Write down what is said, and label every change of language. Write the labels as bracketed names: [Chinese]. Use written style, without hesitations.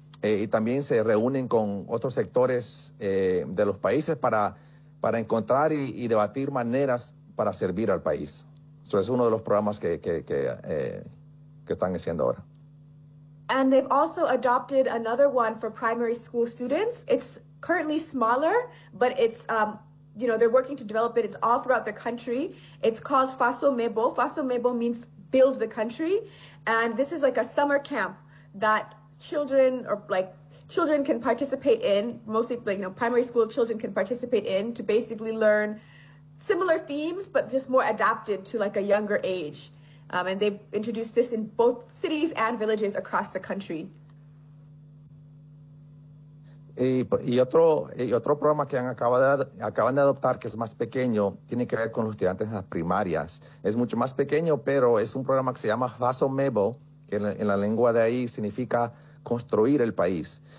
[Spanish] Y también se reúnen con otros sectores de los países para encontrar y debatir maneras para servir al país. Eso es uno de los programas que están haciendo ahora. [English] And they've also adopted another one for primary school students. It's currently smaller, but it's, they're working to develop it. It's all throughout the country. It's called Faso Mebo. Faso Mebo means build the country. And this is like a summer camp that children can participate in, mostly primary school children can participate in to basically learn similar themes, but just more adapted to like a younger age. And they've introduced this in both cities and villages across the country. [Spanish] Y otro programa que acaban de adoptar, que es más pequeño, tiene que ver con los estudiantes en las primarias. Es mucho más pequeño, pero es un programa que se llama Faso Mebo, que en la lengua de ahí significa construir el país.